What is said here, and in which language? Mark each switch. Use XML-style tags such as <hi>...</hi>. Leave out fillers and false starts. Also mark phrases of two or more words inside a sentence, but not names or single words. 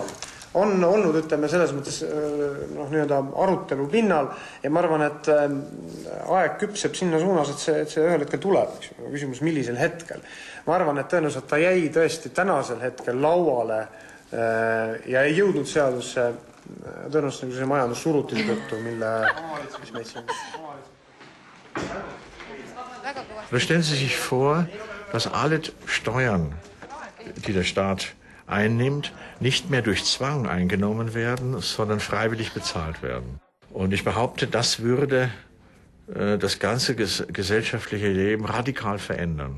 <et>On olnud, ütleme, selles mõttes arutelu pinnal ja ma arvan, et aeg küpseb sinna suunas, et see ühel hetkel tuleb. Küsimus, millisel hetkel. Ma arvan, et tõenäoliselt ta jäi tõesti tänasel hetkel lauale ja ei jõudnud seadusse tõenäoliselt nagu see majandussurutise tõttu, mis meid siin...</et> <de>Stellen Sie sich vor, dass alle Steuern, die der Staat einnimmt, nicht mehr durch Zwang eingenommen werden, sondern freiwillig bezahlt werden. Und ich behaupte, das würde das ganze gesellschaftliche Leben radikal verändern.</de>